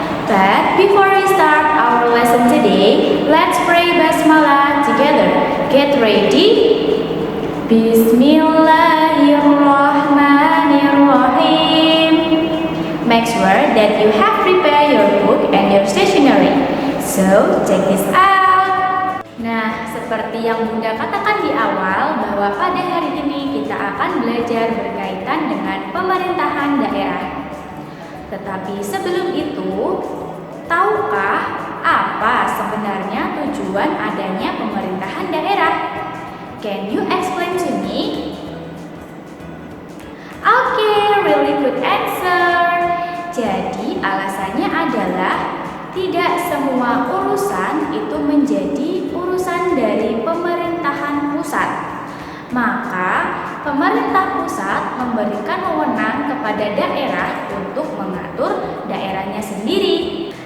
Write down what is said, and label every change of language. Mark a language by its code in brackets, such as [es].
[en] But before we start our lesson today, let's pray Basmalah together. Get ready. Bismillahirrahmanirrahim. Make sure that you have prepared your book and your stationery. So, check this out. [id] Nah, seperti yang Bunda katakan di awal, bahwa pada hari ini kita akan belajar berkaitan dengan pemerintahan daerah. Tetapi sebelum itu, tahukah apa sebenarnya tujuan adanya pemerintahan daerah? [en] Can you explain to me? Okay, really good answer. [id] Jadi alasannya adalah tidak semua urusan itu menjadi urusan dari pemerintahan pusat. Maka pemerintah pusat memberikan wewenang kepada daerah untuk mengatur daerahnya sendiri.